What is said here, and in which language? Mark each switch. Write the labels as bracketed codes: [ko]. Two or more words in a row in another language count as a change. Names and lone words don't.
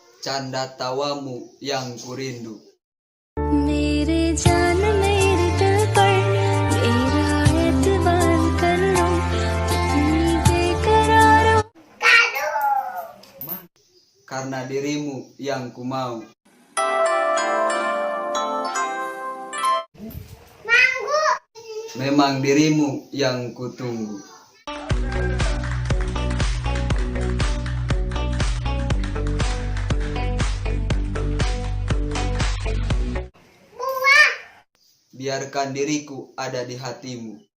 [id] canda tawamu yang kurindu. [hi] मेरे जान मेरे दिल पर मेरा एतबार कर लो कितनी बेकरार हो [id] Karena dirimu yang ku mau. Memang dirimu yang kutunggu. Biarkan diriku ada di hatimu.